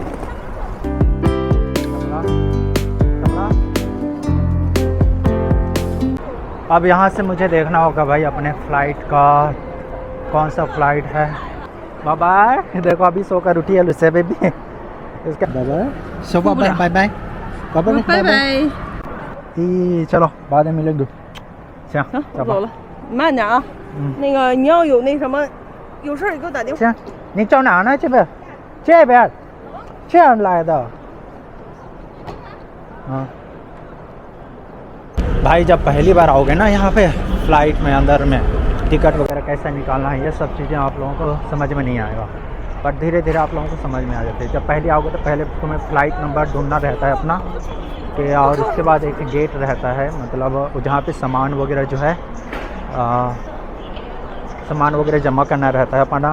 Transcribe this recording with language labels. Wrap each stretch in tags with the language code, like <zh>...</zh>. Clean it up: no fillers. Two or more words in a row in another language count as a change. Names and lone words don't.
<hi>अब यहाँ से मुझे देखना होगा भाई अपने फ़्लाइट का कौन सा फ़्लाइट है। बाय देखो अभी सोकर उठी है लुसे बेबी।</hi> <en>इसका bye so bye bye bye bye bye.</en> <hi>चलो बाद में मिलेंगे।</hi> <zh>走了，慢点啊。那个你要有那什么，有事儿你给我打电话。行，你找哪呢？这边，这样来的。</zh> <hi>हाँ भाई जब पहली बार आओगे ना यहाँ पे फ़्लाइट में, अंदर में टिकट वगैरह कैसा निकालना है, ये सब चीज़ें आप लोगों को समझ में नहीं आएगा, पर धीरे धीरे आप लोगों को समझ में आ जाती है। जब पहले आओगे तो पहले तुम्हें फ़्लाइट नंबर ढूंढना रहता है अपना कि, और उसके बाद एक गेट रहता है, मतलब जहाँ पे सामान वगैरह जो है सामान वगैरह जमा करना रहता है अपना।</hi>